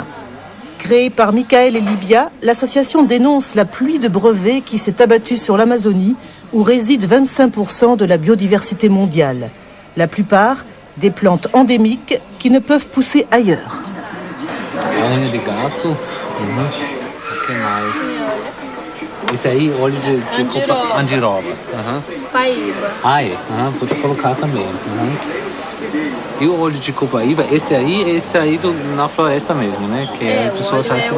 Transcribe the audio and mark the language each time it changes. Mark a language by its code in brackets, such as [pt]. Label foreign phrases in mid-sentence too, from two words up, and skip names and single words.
[fr] Créée par Michael et Libya, l'association dénonce la pluie de brevets qui s'est abattue sur l'Amazonie, où réside 25% de la biodiversité mondiale. La plupart, des plantes endémiques qui ne peuvent pousser ailleurs. [pt] Unha de gato. O que mais? Esse aí, óleo de andiroba. Paíba. Ah, é. Pode colocar também. E o óleo de copaíba, esse aí na floresta mesmo, né? Que a pessoa traz pra você.